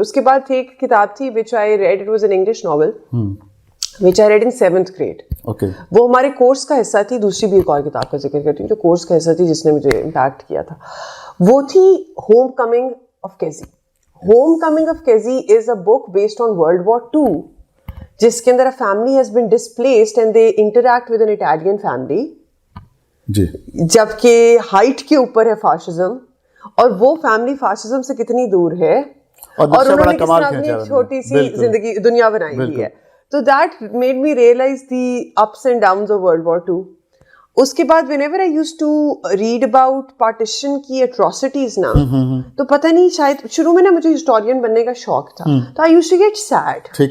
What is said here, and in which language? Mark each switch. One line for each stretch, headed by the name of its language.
Urdu: اس کے بعد ایک کتاب تھی
English: which I read, it was an English novel which I read in 7th grade.
Urdu: وہ ہمارے کورس کا حصہ تھی. دوسری بھی ایک اور کتاب کا ذکر کرتی ہوں جو کورس کا حصہ تھی جس نے مجھے امپیکٹ کیا تھا. وہ تھی home coming of کیزی.
English: homecoming of کیزی is a book based on World War II
Urdu: جس کے اندر
English: a family has been displaced and they interact with an Italian family.
Urdu: جبکہ ہائٹ کے اوپر ہے فاشزم, اور وہ فیملی فاشزم سے کتنی دور ہے, اور انہوں نے کس طرح اپنی چھوٹی سی زندگی دنیا بنائی ہوئی ہے.
English: تو that made me realise the ups and downs of World War II.
Urdu: اس کے بعد
English: whenever I used to read about partition
Urdu: کی atrocities نا, تو پتہ نہیں شاید شروع میں نا مجھے ہسٹورین بننے کا شوق تھا, تو
English: I used to get sad.